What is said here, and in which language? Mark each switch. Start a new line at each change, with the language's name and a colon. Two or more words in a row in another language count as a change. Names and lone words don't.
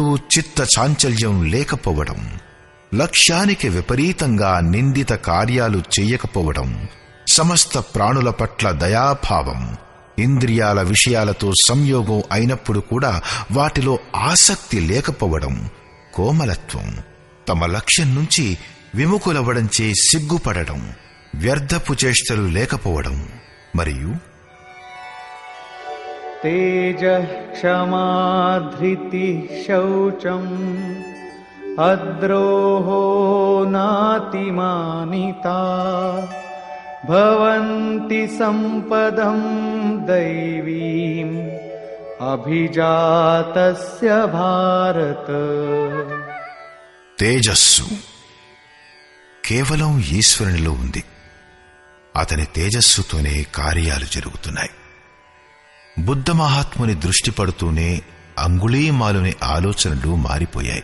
Telugu: చిత్త చాంచల్యం లేకపోవడం, లక్ష్యానికి విపరీతంగా నిందిత కార్యాలు చెయ్యకపోవడం, సమస్త ప్రాణుల పట్ల దయాభావం, ఇంద్రియాల విషయాలతో సంయోగం అయినప్పుడు కూడా వాటిలో ఆసక్తి లేకపోవడం, కోమలత్వం, తమ లక్ష్యం నుంచి విముఖులవ్వడంచే సిగ్గుపడడం, వ్యర్థపు చేష్టలు లేకపోవడం, మరియు
Sanskrit: तेजः क्षमा धृतिः शौचम् अद्रोहो नातिमानिता भवन्ति सम्पदं दैवीम् अभिजातस्य भारत.
Telugu: తేజస్సు కేవలం ఈశ్వరునిలో ఉంది. అతని తేజస్సుతోనే కార్యాలు జరుగుతున్నాయి. బుద్ధ మహాత్ముని దృష్టి పడుతూనే అంగుళీమాలుని ఆలోచనలు మారిపోయాయి.